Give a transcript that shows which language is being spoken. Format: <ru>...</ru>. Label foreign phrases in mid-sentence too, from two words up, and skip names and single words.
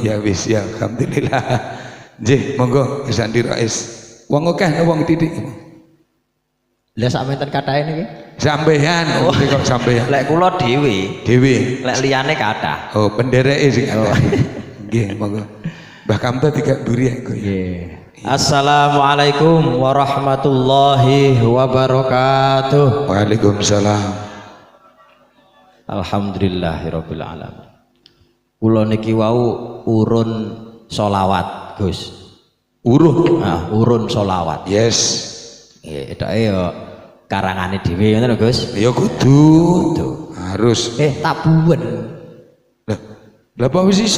<jv>Ya wis ya alhamdulillah. Nggih, monggo Gus Andi Rois. Wong akeh wong titik. Lah sampeyan katahe niki? Sampeyan, oh. Kok sampeyan? Lek kula dhewe. Dhewe. Lek liyane kathah. Oh, pendereke sing kathah. Nggih, monggo. Mbah Kamto tiga duri ya. Nggih.</jv> <ar>السلام عليكم ورحمة الله وبركاته. وعليكم السلام. الحمد لله رب العالمين.</ar> <jv>Kula niki wau urun sholawat, Gus. Urun. Nah, urun sholawat. Yes. Nggih, edoke ya karangane dhewe ngoten lho, Gus. Ya kudu. Harus. Tak buwen. Lah apa wis iso?</jv>